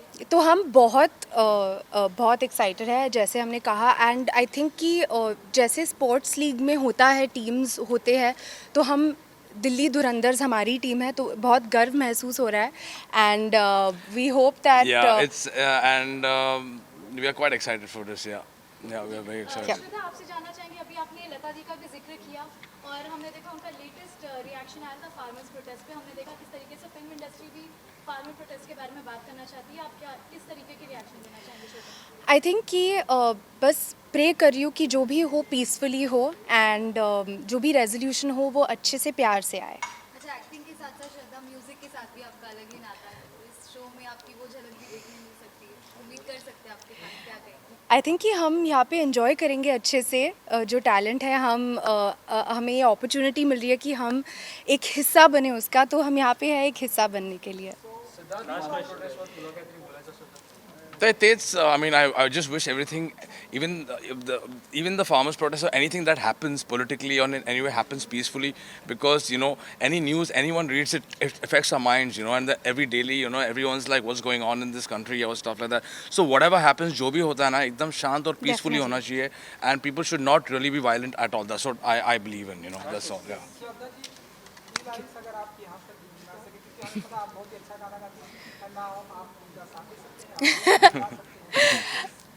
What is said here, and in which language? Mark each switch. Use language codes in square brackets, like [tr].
[hi] तो हम बहुत एक्साइटेड है, जैसे हमने कहा। एंड आई थिंक कि जैसे स्पोर्ट्स लीग में होता है, टीम्स होते हैं, तो हम दिल्ली धुरंधर्स हमारी टीम है, तो बहुत गर्व महसूस हो रहा है। [en] And we hope that it's and we are quite excited for this. Yeah, we are very excited. Yeah. [hi] आपसे जानना चाहेंगे, अभी आपने लता जी का भी जिक्र किया और हमने देखा उनका लेटेस्ट रिएक्शन आया था फार्मर्स प्रोटेस्ट पे। हमने देखा किस तरीके से फिल्म इंडस्ट्री भी फार्मर प्रोटेस्ट के बारे में बात करना चाहती है। आप क्या किस तरीके के रिएक्शन देना चाहेंगे शो पे? आई थिंक कि बस प्रे कर रही हूँ कि जो भी हो पीसफुली हो, एंड जो भी रेजोल्यूशन हो वो अच्छे से प्यार से आए। अच्छा, एक्टिंग के साथ साथ श्रद्धा, म्यूजिक के साथ भी आपका अलग ही नाता है, तो इस शो में आपकी वो झलक भी देखने मिल सकती है, उम्मीद कर सकते हैं आपके साथ क्या कहेंगे? आई थिंक कि हम यहाँ पे एंजॉय करेंगे अच्छे से। जो टैलेंट है, हमें ये अपॉर्चुनिटी मिल रही है कि हम एक हिस्सा बने उसका, तो हम यहाँ पे है एक हिस्सा बनने के लिए। [en] I mean, I just wish everything, even the farmers' protest or anything that happens politically or in any way happens peacefully, because any news anyone reads, it affects our minds, and every daily, everyone's like, what's going on in this country or stuff like that. So whatever happens, जो भी होता है ना, एकदम शांत और peacefully होना चाहिए, and people should not really be violent at all. That's what I believe in, that's all. Yeah. [hi] Shraddha ji, ये लाइन्स अगर आप यहाँ से गा सके, क्योंकि हमें पता आप बहुत ही अच्छा गाना गाती हैं, और ना आप उनका साथ दे सकते हैं, आप गा सकते हैं।